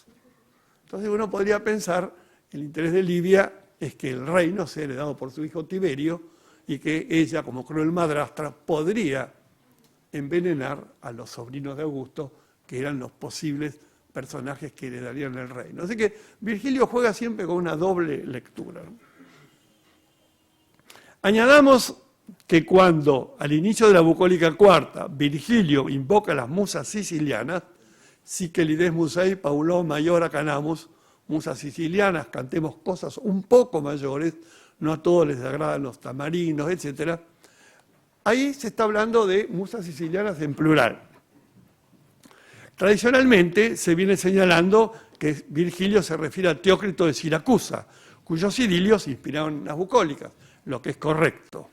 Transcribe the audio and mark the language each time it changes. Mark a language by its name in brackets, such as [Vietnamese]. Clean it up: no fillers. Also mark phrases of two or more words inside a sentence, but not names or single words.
[Spanish] Entonces uno podría pensar, el interés de Livia es que el reino sea heredado por su hijo Tiberio y que ella, como cruel madrastra, podría envenenar a los sobrinos de Augusto, que eran los posibles personajes que heredarían el reino. Así que Virgilio juega siempre con una doble lectura. Añadamos que cuando, al inicio de la bucólica cuarta, Virgilio invoca a las musas sicilianas, [Latin] Sicelides musei paulo mayora canamus, [Spanish] musas sicilianas, cantemos cosas un poco mayores, no a todos les agradan los tamarinos, etc. Ahí se está hablando de musas sicilianas en plural. Tradicionalmente se viene señalando que Virgilio se refiere a Teócrito de Siracusa, cuyos idilios inspiraron las bucólicas, lo que es correcto.